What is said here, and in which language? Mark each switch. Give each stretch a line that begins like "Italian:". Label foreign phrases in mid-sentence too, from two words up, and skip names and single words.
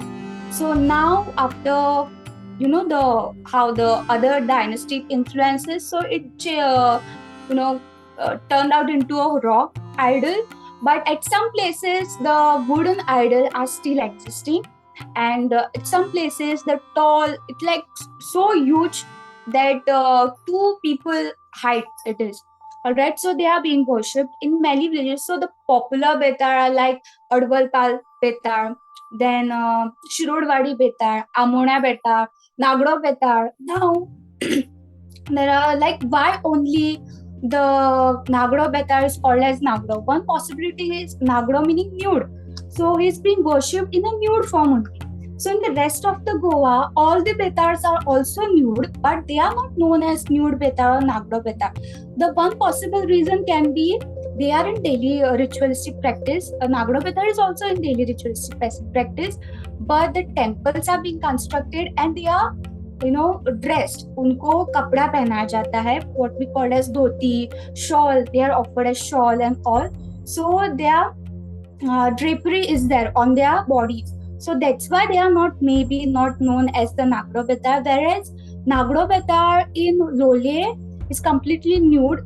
English: So now after how the other dynastic influences, so it turned out into a rock idol, but at some places the wooden idol are still existing, and at some places the tall, it's like so huge that 2 people height it is. Alright, so they are being worshipped in many villages. So the popular Betar are like Advalpal Betar, then Shirodwadi Betar, Amona Betar, Nagdo Betar. Now there are like, why only the Nagdo Betar is called as Nagdo? One possibility is Nagdo meaning nude. So he's being worshipped in a nude form only. So in the rest of the Goa, all the Betars are also nude, but they are not known as nude Betar or Nagdo Betar. The one possible reason can be they are in daily ritualistic practice. Nagdo Betar is also in daily ritualistic practice, but the temples are being constructed and they are dressed.
Hindi: उनको कपड़ा पहनाया जाता है,
English: what we call as dhoti, shawl. They are offered as shawl and all. So their drapery is there on their bodies. So that's why they are not known as the Nagro Betar. Whereas Nagro Betar in Lole is completely nude.